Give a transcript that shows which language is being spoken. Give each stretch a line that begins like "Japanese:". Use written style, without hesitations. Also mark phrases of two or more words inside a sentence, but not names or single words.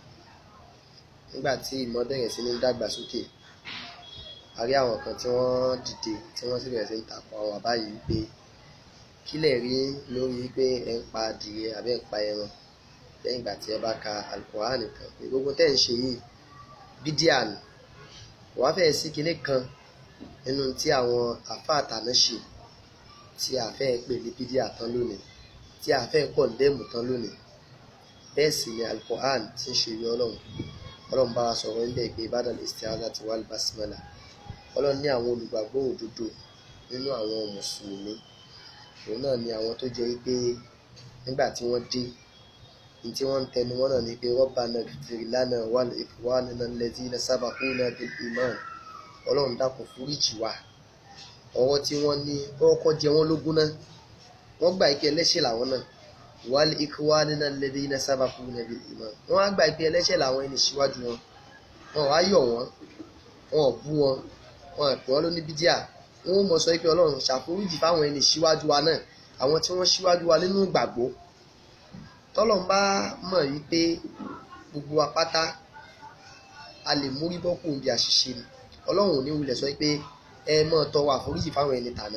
Yoruba: Nígbà tí ìmọ̀ bẹ̀rẹ̀ sí ní dàgbà sókè, a rí àwọn kan tí wọ́n dìde tí wọ́n sì bẹ̀rẹ̀ sí ní takò àwọn àbá yìí wípé kí lẹ̀ rí lórí wípé ẹ ń pa adìyẹ àbí ẹ ń pa ẹran lẹ́yìn ìgbà tí ẹ bá ka Al-Quran nìkan, pé gbogbo tẹ́ ń ṣe yìí bídíà ni. Kò wá fẹ́ẹ̀ sí kinní kan nínú tí àwọn àfáà àtàná ṣe tí a fẹ́ pè ní bídíà tán lónìí, tí a fẹ́ kọ̀ndẹ́mù tán lónìí. Bẹ́ẹ̀ sì ni Al-Quran tí ń ṣe ìwé Ọlọ́run bá wa sọ̀rọ̀ níbẹ̀ pé
Arabic: بدل الاستعاذة والبسملة.
Yoruba: Ọlọ́run ní àwọn olùgbàgbọ́ òdodo nínú àwọn mùsùlùmí, òun náà ni àwọn tó jẹ́ wípé nígbà tí wọ́n dé, ní tí wọ́n ń tẹnu wọn náà ni pé
Arabic: ربنا اغفر لنا ولإخواننا الذين سبقونا بالإيمان.
Yoruba: Ọlọ́run dákun foríjì wa. Ọwọ́ tí wọ́n ní kọ́kọ́ jẹ wọ́n lógún náà, wọ́n gbà pé ẹlẹ́ṣẹ̀ làwọn náà.
Arabic: ولإخواننا الذين سبقونا بالإيمان.
Yoruba: Wọ́n á gbà pé ẹlẹ́ṣẹ̀ làwọn ẹni síwájú wọn. Wọ́n wá yọ̀ wọ́n, wọ́n ò bú wọn, wọ́n àpè wọ́n ló ní bídíà. Wọ́n mọ̀ sọ pé Ọlọ́run ṣàforíjì fáwọn ẹni síwájú wa náà, àwọn tí wọ́n síwájú wa nínú ìgbàgbọ́. Tọ́lọ́run bá mọ̀ wípé gbogbo wa pátá a lè mórí bọ́ kúrò níbi àṣìṣe ni, Ọlọ́run ò ní wulẹ̀ sọ pé ẹ mọ̀ tọrọ àforíjì fáwọn ẹni tàná.